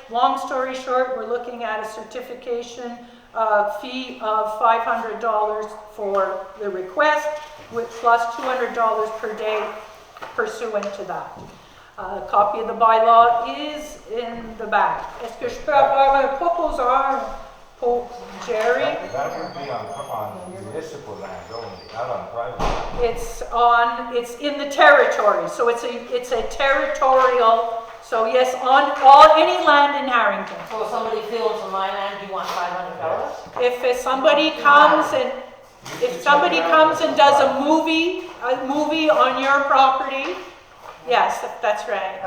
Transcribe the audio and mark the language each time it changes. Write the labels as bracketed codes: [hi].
[en] Long story short, we're looking at a certification fee of $500 for the request, with plus $200 per day pursuant to that. A copy of the bylaw is in the back. [fr] Est-ce que je peux avoir un proposeur pour Jerry? [en] That would be on municipal land only, not on private land. It's in the territory, so it's a territorial. So yes, on any land in Harrington. So if somebody films on my land, you want $500? If somebody comes and does a movie on your property, yes, that's right.